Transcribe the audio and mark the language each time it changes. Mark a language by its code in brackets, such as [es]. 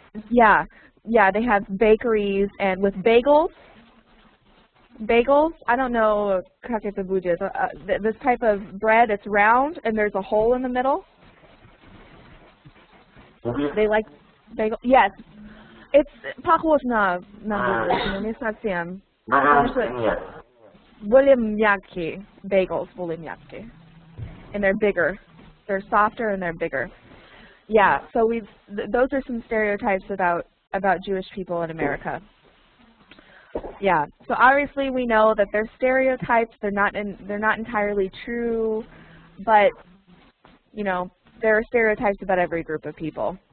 [en] Yeah, they have bakeries and with bagels. I don't know [ru] как это будет. [en] This type of bread, it's round and there's a hole in the middle. They like bagel. Yes, it's [ru] похож на но не совсем. Нет. Более мягкие bagels, более мягкие, [en] and they're bigger. They're softer and they're bigger. Yeah, so those are some stereotypes about Jewish people in America. Yeah, so obviously we know that they're stereotypes. They're not entirely true, but you know there are stereotypes about every group of people.